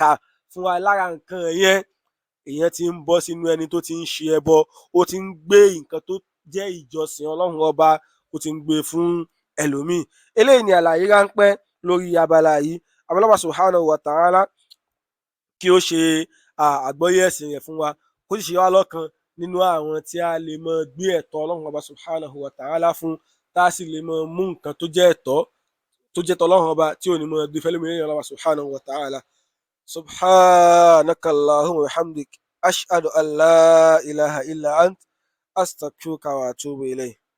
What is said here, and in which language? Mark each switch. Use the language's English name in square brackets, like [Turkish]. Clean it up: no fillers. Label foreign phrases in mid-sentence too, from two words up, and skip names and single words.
[Yoruba] kà fún wa lára nǹkan yẹn èèyàn ti ń bọ́ sínú ẹni tó ti ń ṣe ẹbọ ó ti ń gbé nǹkan tó jẹ́ ìjọsìn ọlọ́run ọba ó ti ń gbé fún ẹlòmíì eléyìí ni àlàyé ráńpẹ́ lórí abala yìí abala [Arabic] سبحانه وتعالى [Yoruba] kí ó ṣe àgbọ́yé ẹ̀sìn rẹ̀ fún wa kó sì ṣe wá lọ́kan nínú àwọn tí a lè mọ gbé ẹ̀tọ́ ọlọ́run ọba [Arabic] سبحانه وتعالى [Yoruba] fún tá a sì lè mọ mú nǹkan tó jẹ́ ẹ̀tọ́ tó jẹ́ tọ́lọ́run ọba tí ò ní mọ gbé fẹ́lẹ́mi lẹ́yìn ọlọ́run [Arabic] سبحانه وتعالى. سبحانك اللهم وبحمدك أشهد أن لا إله إلا أنت أستغفرك وأتوب إليه.